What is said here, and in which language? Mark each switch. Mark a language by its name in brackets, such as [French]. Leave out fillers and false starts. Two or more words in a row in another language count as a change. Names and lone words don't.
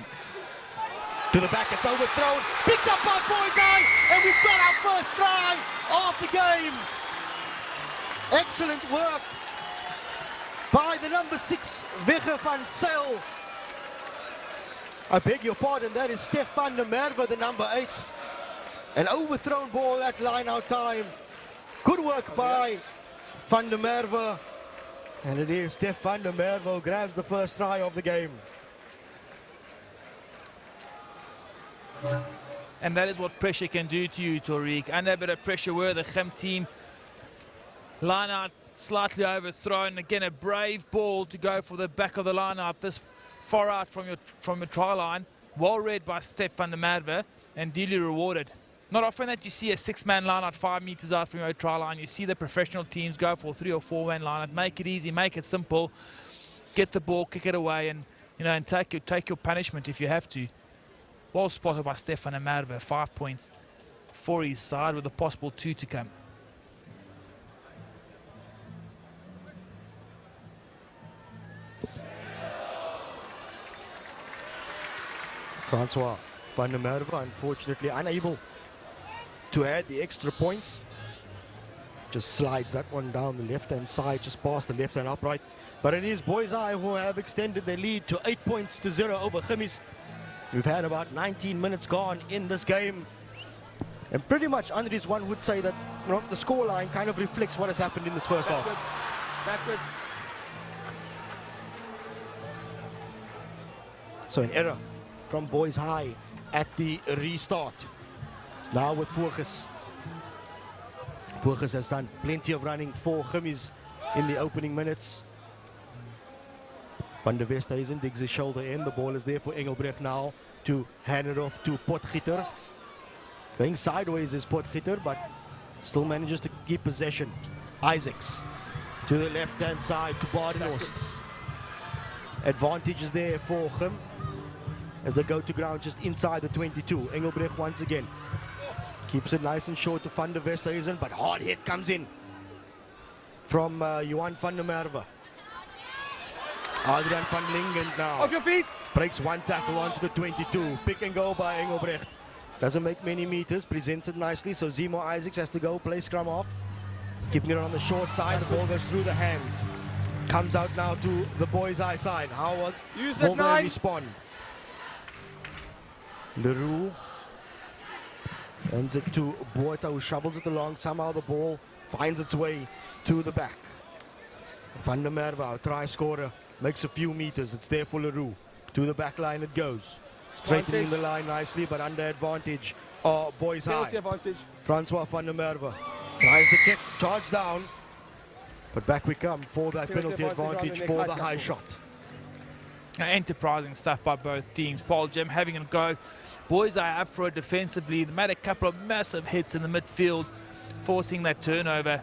[English] To the back, it's overthrown. Picked up by Boys High, and we've got our first try of the game. Excellent work by the number 6, Wegge van Zyl. I beg your pardon, that is Stef van der Merwe, the number 8. An overthrown ball at line-out time. Good work by van der Merwe. And it is Stef van der Merwe who grabs the first try of the game. And that is what pressure can do to you, Tariq. Under a bit of pressure were the Gim team. Line out, slightly overthrown. Again, a brave ball to go for the back of the line out. This far out from your try line. Well read by Stef van der Merwe and duly rewarded. Not often that you see a 6-man line out 5 meters out from your try line. You see the professional teams go for 3 or 4-man line out. Make it easy, make it simple. Get the ball, kick it away, and and take your punishment if you have to. Well spotted by Stef van der Merwe. 5 points for his side with a possible 2 to come. Francois van der Merwe, unfortunately unable to add the extra points. Just slides that one down the left-hand side, just past the left-hand upright. But it is Boys High who have extended their lead to 8 points to 0 over Gimmies. We've had about 19 minutes gone in this game. And pretty much, Andries, one would say that the scoreline kind of reflects what has happened in this first half. Backwards. So an error from Boys High at the restart. It's now with Voorges. Voorges has done plenty of running for Gimmies in the opening minutes. Van der Westhuizen digs his shoulder in. The ball is there for Engelbrecht now to hand it off to Potgieter. Going sideways is Potgieter, but still manages to keep possession. Isaacs to the left-hand side to Badenhorst. Advantage is there for Gim as they go to ground just inside the 22. Engelbrecht once again keeps it nice and short to Van der Westhuizen, but hard hit comes in from Johan van der Merwe. Adrian van Lingen now Off your feet. breaks one tackle onto the 22. Pick and go by Engelbrecht. Doesn't make many meters, presents it nicely, so Zemo Isaacs has to go play scrum off. Keeping it on the short side, the ball goes through the hands. Comes out now to the Boys High side. How will they respond? Leroux ends it to Botha, who shovels it along. Somehow the ball finds its way to the back. Van der Merwe, our try scorer, makes a few meters. It's there for Leroux. To the back line it goes. Straightening the line nicely, but under advantage. Boys High. Advantage. Francois van der Merwe Tries the kick, charge down. But back we come for that penalty advantage for the high shot. Enterprising stuff by both teams. Paarl Gym having a go. Boys are up for it defensively. They made a couple of massive hits in the midfield, forcing that turnover.